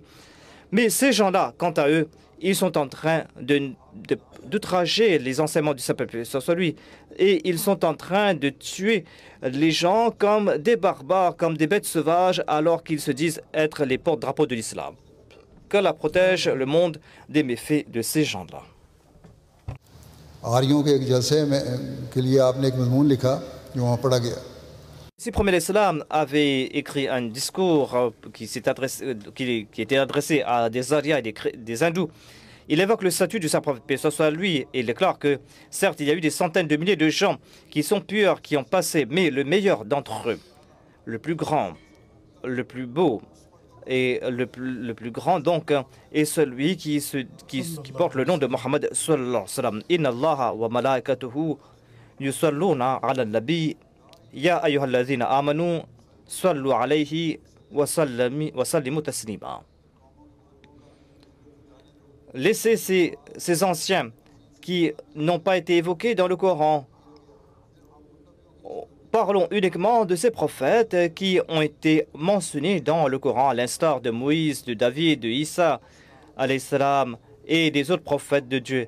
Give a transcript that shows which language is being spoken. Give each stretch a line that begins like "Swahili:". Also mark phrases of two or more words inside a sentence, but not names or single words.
French: Mais ces gens-là, quant à eux, ils sont en train d'outrager les enseignements du Saint-Prophète, paix soit lui, et ils sont en train de tuer les gens comme des barbares, comme des bêtes sauvages, alors qu'ils se disent être les porte-drapeaux de l'islam. Qu'Allah protège le monde des méfaits de ces gens-là.
Urdu: آریوں کے ایک جلسے میں کے لیے آپ نے ایک مضمون لکھا جو وہاں پڑھا گیا.
French: Si Prophète l'Islam avait écrit un discours qui était adressé à des Aryas et des hindous, il évoque le statut du Saint-Prophète, paix soit lui, et il déclare que, certes, il y a eu des centaines de milliers de gens qui sont purs, qui ont passé, mais le meilleur d'entre eux, le plus grand, le plus beau, et le plus grand, donc, est celui qui porte le nom de Mohammed
Arabic: صلى الله عليه وسلم. إن الله وملائكته يصلون على النبي. يا أيها الذين آمنوا صلوا عليه وسلموا تسليما.
French: Laissez ces anciens qui n'ont pas été évoqués dans le Coran. Parlons uniquement de ces prophètes qui ont été mentionnés dans le Coran, à l'instar de Moïse, de David, de Isa,
Arabic: عليه السلام,
French: et des autres prophètes de Dieu.